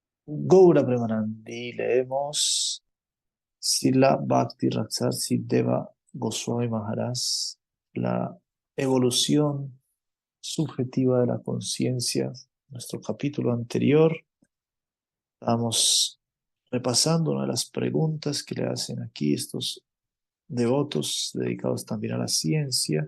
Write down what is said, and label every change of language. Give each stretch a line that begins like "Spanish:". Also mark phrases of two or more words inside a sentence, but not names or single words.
Spanish: Gaura Premanandi, leemos Sila Bhakti Raksasi Deva Goswami Maharaj, la evolución subjetiva de la conciencia. Nuestro capítulo anterior, estamos repasando una de las preguntas que le hacen aquí estos devotos dedicados también a la ciencia.